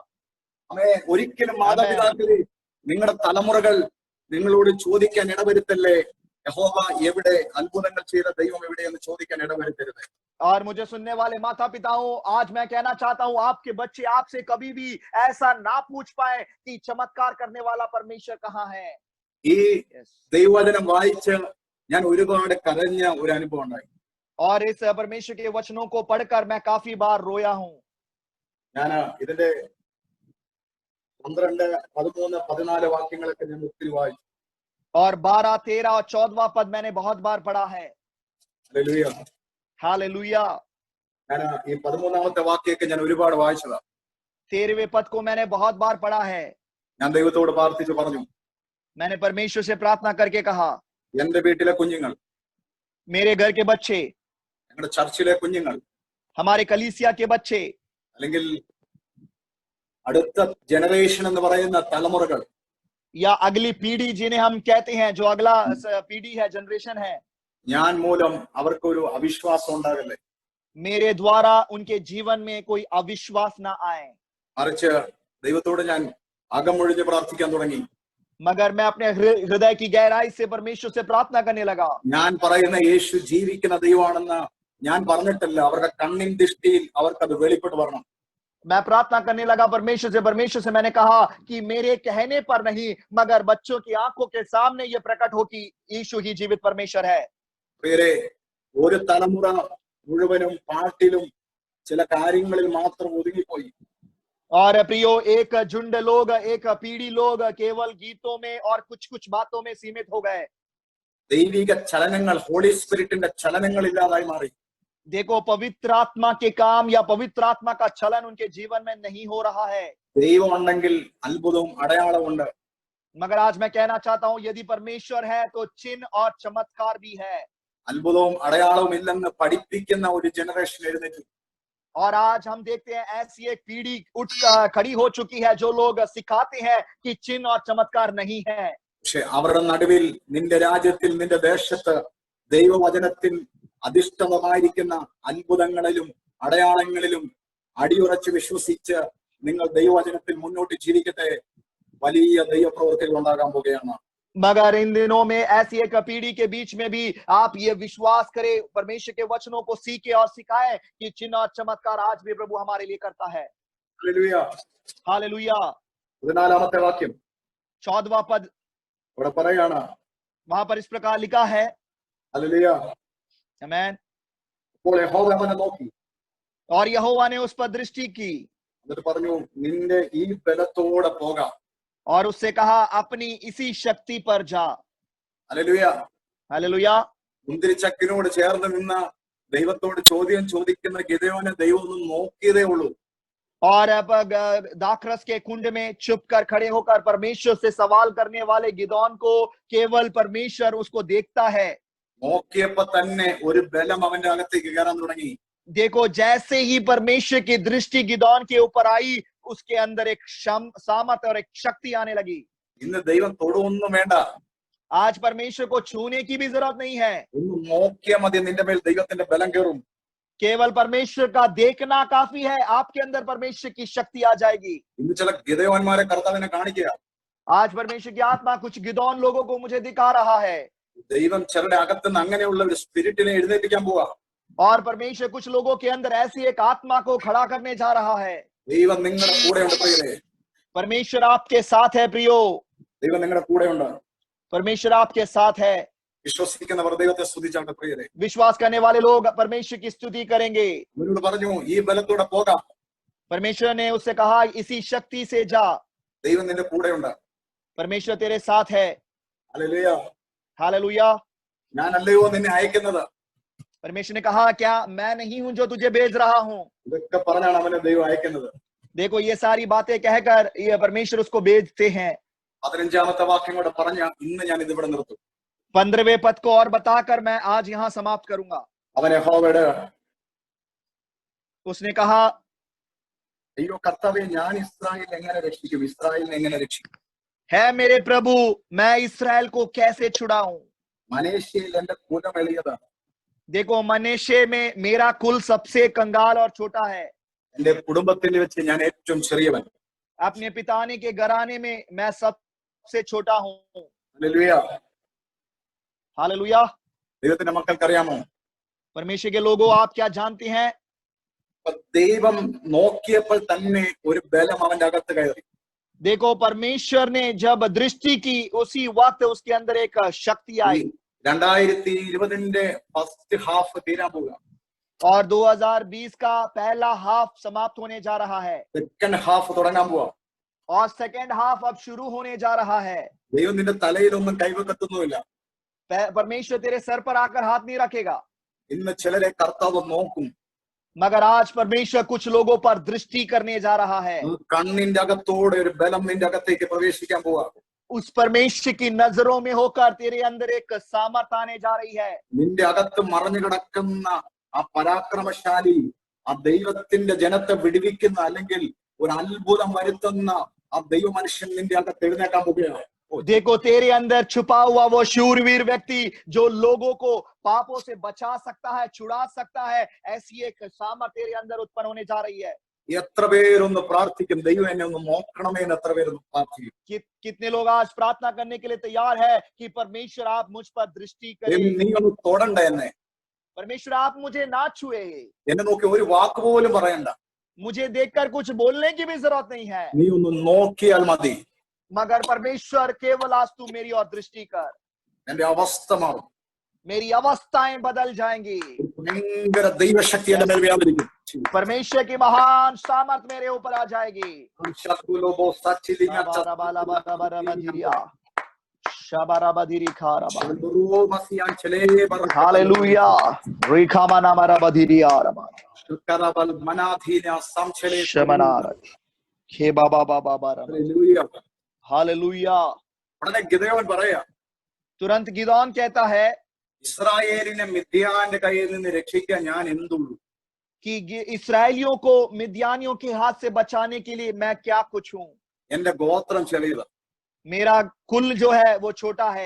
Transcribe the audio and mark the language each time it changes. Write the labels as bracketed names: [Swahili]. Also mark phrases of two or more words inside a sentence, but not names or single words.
[Malayalam] ആമേൻ. ഒരിക്കലും മാതാപിതാക്കളെ നിങ്ങളുടെ തലമുറകൾ നിങ്ങളോട് ചോദിക്കാൻ ഇടവരുത്തല്ലേ, യഹോവ എവിടെ, അത്ഭുതങ്ങൾ ചെയ്ത ദൈവം എവിടെയെന്ന് ചോദിക്കാൻ ഇടവരുത്തരുത്. [Hindi] और मुझे सुनने वाले माता पिताओं, आज मैं कहना चाहता हूं आपके बच्चे आपसे कभी भी ऐसा ना पूछ पाए कि चमत्कार करने वाला परमेश्वर कहाँ है. [Malayalam] ഈ ദൈവവചനം വായിച്ച് ഞാൻ ഒരുപാട് കരഞ്ഞ ഒരു അനുഭവം ഉണ്ടായി. [Hindi] और इस परमेश्वर के वचनों को पढ़कर मैं काफी बार रोया हूं. [Malayalam] ഞാൻ ഇതിന്റെ 12, 13, 14 വാക്യങ്ങളൊക്കെ ഞാൻ ഒത്തിരി വായിച്ചു. [Hindi] और 12, 13 और 14वां पद मैंने बहुत बार पढ़ा है. [Malayalam] ഹല്ലേലൂയ. [Hindi] हालेलुया. [Malayalam] ഞാൻ ഈ 13ാമത്തെ വാക്യമൊക്കെ ഞാൻ ഒരുപാട് വായിച്ചതാ. [Hindi] 13वें पद को मैंने बहुत बार पढ़ा है. [Malayalam] ഞാൻ ദൈവത്തോട് പ്രാർത്ഥിച്ചു പറഞ്ഞു, [Hindi] मैंने परमेश्वर से प्रार्थना करके कहा, [Malayalam] എന്റെ വീട്ടിലെ കുഞ്ഞുങ്ങൾ, [Hindi] मेरे घर के बच्चे, [Malayalam] ഞങ്ങളുടെ ചർച്ചിലെ കുഞ്ഞുങ്ങൾ, [Hindi] हमारे कलीसिया के बच्चे, [Malayalam] അല്ലെങ്കിൽ അടുത്ത ജനറേഷൻ എന്ന് പറയുന്ന തലമുറകൾ, [Hindi] या अगली पीढ़ी जिन्हें हम कहते हैं, जो अगला पीढ़ी है, जनरेशन है, [Malayalam] ഞാൻ മൂലം അവർക്കൊരു അവിശ്വാസം ഉണ്ടാകല്ലേ, [Hindi] मेरे द्वारा उनके जीवन में कोई अविश्वास ना आए. [Malayalam] മറിച്ച് ദൈവത്തോട് ഞാൻ അകമൊഴിഞ്ഞ് പ്രാർത്ഥിക്കാൻ തുടങ്ങി. [Hindi] मगर मैं अपने हृदय की गहराई से परमेश्वर से प्रार्थना करने लगा. [Malayalam] ഞാൻ പറയുന്ന യേശു ജീവിക്കുന്ന ദൈവമാണെന്ന് ഞാൻ പറഞ്ഞിട്ടില്ല, അവരുടെ കണ്ണിൻ ദൃഷ്ടിയിൽ അവർക്കത് വെളിപ്പെട്ട് വരണം. [Hindi] मैं प्रार्थना करने लगा परमेश्वर से मैंने कहा कि मेरे कहने पर नहीं मगर बच्चों की आंखों के सामने ये प्रकट हो कि यीशु ही जीवित परमेश्वर है। [Malayalam] പ്രിയരെ, ഒരു തലമുറ മുഴുവനും പാട്ടിലും ചില കാര്യങ്ങളിൽ മാത്രം ഒതുങ്ങിപ്പോയി. [Hindi] और प्रियो, एक झुंड लोग, एक पीढ़ी लोग केवल गीतों में और कुछ कुछ बातों में सीमित हो गए। [Malayalam] ദൈവിക ചലനങ്ങൾ, [English] Holy Spirit's [Malayalam] ചലനങ്ങൾ ഇല്ലാതായി മാറി. [Hindi] देखो, पवित्र आत्मा के काम या पवित्र आत्मा का चलन उनके जीवन में नहीं हो रहा है। [Malayalam] ദൈവം ഉണ്ടെങ്കിൽ അത്ഭുതവും അടയാളമുണ്ട്. [Hindi] मगर आज मैं कहना चाहता हूं, यदि परमेश्वर है तो चिन्ह और चमत्कार भी है। [Malayalam] അത്ഭുതവും അടയാളവും ഇല്ലെന്ന് പഠിപ്പിക്കുന്ന ഒരു ജനറേഷൻ എഴുന്നേറ്റു. [Hindi] और आज हम देखते हैं ऐसी एक पीढ़ी खड़ी हो चुकी है जो लोग सिखाते हैं कि चिन्ह और चमत्कार नहीं है। [Malayalam] പക്ഷെ അവരുടെ നടുവിൽ നിന്റെ രാജ്യത്തിൽ നിന്റെ ദേശത്ത് ദൈവവചനത്തിൽ അധിഷ്ഠിതമായിരിക്കുന്ന അത്ഭുതങ്ങളിലും അടയാളങ്ങളിലും അടിയുറച്ച് വിശ്വസിച്ച് നിങ്ങൾ ദൈവവചനത്തിൽ മുന്നോട്ട് ജീവിക്കട്ടെ. വലിയ ദൈവപ്രവൃത്തികൾ ഉണ്ടാകാൻ പോകുകയാണ്. [Hindi] मगर इन दिनों में ऐसी एक पीढ़ी के बीच में भी आप ये विश्वास करें, परमेश्वर के वचनों को सीखे और सिखाएं कि चिन्ह और चमत्कार आज भी प्रभु हमारे लिए करता है। [Malayalam] ഹല്ലേലൂയ. [Hindi] हालेलुया। [Malayalam] 14ാമത്തെ വാക്യം [Hindi] 14वां पद [Malayalam] ഇവിടെ പറയാണ്. [Hindi] वहां पर इस प्रकार लिखा है। [Malayalam] ഹല്ലേലൂയ. [Hindi] आमीन। [Malayalam] അപ്പോൾ യഹോവ അവനെ നോക്കി [Hindi] और यहोवा ने उस पर दृष्टि की [Malayalam] എന്നിട്ട് പറഞ്ഞു, നിന്റെ ഈ ബലത്തോടെ പോകാം. [Hindi] और उससे कहा, अपनी इसी शक्ति पर जा। [Malayalam] ഹല്ലേലൂയ. [Hindi] हालेलुया। [Malayalam] മുന്തിരിച്ചക്കിനോട് ചേർന്ന് നിന്ന ദൈവത്തോട് ചോദ്യം ചോദിക്കുന്ന ഗിദെയോനെ ദൈവം ഒന്ന് നോക്കിയതേ ഉള്ളൂ. [Hindi] और अब दाखरस के कुंड में चुप कर खड़े होकर परमेश्वर से सवाल करने वाले गिदोन को केवल परमेश्वर उसको देखता है। [Malayalam] നോക്കിയപ്പോ തന്നെ ഒരു ബലം അവന്റെ അകത്തേക്ക് കയറാൻ തുടങ്ങി. [Hindi] देखो, जैसे ही परमेश्वर की दृष्टि गिदोन के ऊपर आई, उसके अंदर एक सामर्थ और एक शक्ति आने लगी। [Malayalam] ഇന്ന് ദൈവം തൊടുവൊന്നും വേണ്ട. [Hindi] आज परमेश्वर को छूने की भी जरूरत नहीं है। [Malayalam] ഒന്ന് നോക്കിയാൽ മതി, നിന്റെ മേൽ ദൈവത്തിന്റെ ബലം കയറും. [Hindi] केवल परमेश्वर का देखना काफी है, आपके अंदर परमेश्वर की शक्ति आ जाएगी। [Malayalam] ഇന്ന് ചില ഗിദെയോന്മാരെ കർത്താവിനെ കാണിക്കുക. [Hindi] आज परमेश्वर की आत्मा कुछ गिदोन लोगों को मुझे दिखा रहा है। [Malayalam] ദൈവം ചിലരുടെ അകത്തുനിന്ന് അങ്ങനെയുള്ള ഒരു സ്പിരിറ്റിനെ എഴുന്നേൽപ്പിക്കാൻ പോവാ. [Hindi] और परमेश्वर कुछ लोगों के अंदर ऐसी एक आत्मा को खड़ा करने जा रहा है। [Malayalam] ദൈവം നിങ്ങളുടെ കൂടെയുണ്ട് പ്രിയരെ. [Hindi] परमेश्वर आपके साथ है प्रियो। [Malayalam] ദൈവം നിങ്ങളുടെ കൂടെയുണ്ട്. [Hindi] परमेश्वर आपके साथ है। [Malayalam] വിശ്വസിക്കുന്നവർ ദൈവത്തെ സ്തുതിച്ചാണ് പ്രിയരെ. [Hindi] विश्वास करने वाले लोग परमेश्वर की स्तुति करेंगे। [Malayalam] അവനോട് പറഞ്ഞു, ഈ ബലത്തോടെ പോകാം. [Hindi] परमेश्वर ने उससे कहा, इसी शक्ति से जा। [Malayalam] ദൈവം നിന്റെ കൂടെയുണ്ട്. [Hindi] परमेश्वर तेरे साथ है। [Malayalam] ഹല്ലേലൂയ. [Hindi] हालेलुया। [Malayalam] ഞാനല്ലയോ നിന്നെ അയക്കുന്നത്. [Hindi] परमेश्वर ने कहा, क्या मैं नहीं हूं जो तुझे भेज रहा हूं। [Malayalam] ഇതൊക്കെ പറഞ്ഞാണ് അവനെ ദൈവം അയക്കുന്നത്. [Hindi] देखो, ये सारी बातें कहकर ये परमेश्वर उसको भेजते हैं। [Malayalam] 15ാമത്തെ വാക്യം കൂടെ പറഞ്ഞ ഇന്ന് ഞാൻ ഇതിവിടെ നിർത്തും. [Hindi] 15वें पद को और बताकर मैं आज यहाँ समाप्त करूंगा। [Malayalam] അവൻ യഹോവയോട്, [Hindi] उसने कहा, [Malayalam] അയ്യോ കർത്താവേ, ഞാൻ ഇസ്രായേലിനെ എങ്ങനെ രക്ഷിക്കും? ഇസ്രായേലിനെ എങ്ങനെ രക്ഷിക്കും? [Hindi] है मेरे प्रभु, मैं इस्राएल को कैसे छुड़ाऊं। [Malayalam] മനേഷ്യയിൽ എന്റെ കുലം എളിയതാണ്. [Hindi] देखो, मनेशे में मेरा कुल सबसे कंगाल और छोटा है। [Malayalam] എന്റെ കുടുംബത്തിൽ വെച്ച് ഞാൻ ഏറ്റവും ചെറിയവൻ. [Hindi] अपने पिताने के घराने में मैं सबसे छोटा हूं। [Malayalam] ഹല്ലേലൂയ. [Hindi] हालेलुया। [Malayalam] ദൈവത്തിന്റെ മക്കൾക്കറിയാമോ, [Hindi] परमेश्वर के लोगों, आप क्या जानते हैं? [Malayalam] ദൈവം നോക്കിയപ്പോൾ തന്നെ ഒരു ബലം അവന്റെ അകത്ത് കയറി. [Hindi] देखो, परमेश्वर ने जब दृष्टि की उसी वक्त उसके अंदर एक शक्ति आई। [Malayalam] 2020 [English] first half [Malayalam] തീരാൻ പോവുക. [Hindi] और 2020 का पहला हाफ समाप्त होने जा रहा है [English] second half [Malayalam] തുടങ്ങാൻ പോവാ. [Hindi] और [English] second half [Hindi] अब शुरू होने जा रहा है। [Malayalam] ദൈവം നിന്റെ തലയിലൊന്നും കൈവെക്കത്തൊന്നുമില്ല. [Hindi] परमेश्वर तेरे सर पर आकर हाथ नहीं रखेगा। [Malayalam] ഇന്ന് ചിലരെ കർത്താവ് നോക്കും. [Hindi] मगर आज परमेश्वर कुछ लोगों पर दृष्टि करने जा रहा है। [Malayalam] കണ്ണിന്റെ അകത്തോടെ ഒരു ബലം നിന്റെ അകത്തേക്ക് പ്രവേശിക്കാൻ പോവാ. [Hindi] उस परमेश्वर की नजरों में होकर तेरे अंदर एक सामर्थ आने जा रही है। [Malayalam] നിന്റെ അകത്ത് മറഞ്ഞു കിടക്കുന്ന ആ പരാക്രമശാലി, ആ ദൈവത്തിന്റെ ജനത്തെ വിടുവിക്കുന്ന അല്ലെങ്കിൽ ഒരു അത്ഭുതം വരുത്തുന്ന ആ ദൈവ മനുഷ്യൻ നിന്റെ അകത്ത് എഴുന്നേക്കാൻ പോവുകയാണ്. [Hindi] देखो, तेरे अंदर छुपा हुआ वो शूरवीर व्यक्ति जो लोगों को पापों से बचा सकता है, छुड़ा सकता है, ऐसी एक सामर्थ तेरे अंदर उत्पन्न होने जा रही है। [Malayalam] എത്ര പേരൊന്ന് പ്രാർത്ഥിക്കും, ദൈവം എന്നെ ഒന്ന് നോക്കണമേ എന്ന് എത്ര പേരൊന്ന് പ്രാർത്ഥിക്കും? [Hindi] कितने लोग आज प्रार्थना करने के लिए तैयार है कि परमेश्वर आप मुझ पर दृष्टि करें। [Malayalam] നീ ഒന്ന് തൊടണ്ട എന്നെ, [Hindi] परमेश्वर आप मुझे ना छुए। [Malayalam] എന്നെ നോക്കി ഒരു വാക്ക് പോലും പറയണ്ട. [Hindi] मुझे देखकर कुछ बोलने की भी जरूरत नहीं है, [Malayalam] നീ ഒന്ന് നോക്കിയാൽ മതി. [Hindi] मगर परमेश्वर केवल आज तू मेरी और दृष्टि कर, [Malayalam] എന്റെ അവസ്ഥ മാറും. [Hindi] मेरी अवस्थाएं बदल जाएंगी, [Malayalam] ഭയങ്കര ദൈവശക്തി എന്റെ മേൽ വ്യാപരിക്കും. [Hindi] परमेश्वर की महान सामर्थ मेरे ऊपर आ जाएगी। हालेलुया, हालेलुया। [Malayalam] ഉടനെ ഗിദെയോൻ പറയാ, [Hindi] तुरंत गिदोन कहता है [Malayalam] ഇസ്രായേലിനെ മിദ്യാന്റെ കയ്യിൽ നിന്ന് രക്ഷിക്കാൻ ഞാൻ എന്തുള്ളൂ? [Hindi] कि इसराइलियों को मिद्यानियों के हाथ से बचाने के लिए मैं क्या कुछ हूं। [Malayalam] എന്റെ ഗോത്രം ചെറിയതാ, [Hindi] मेरा कुल जो है वो छोटा है,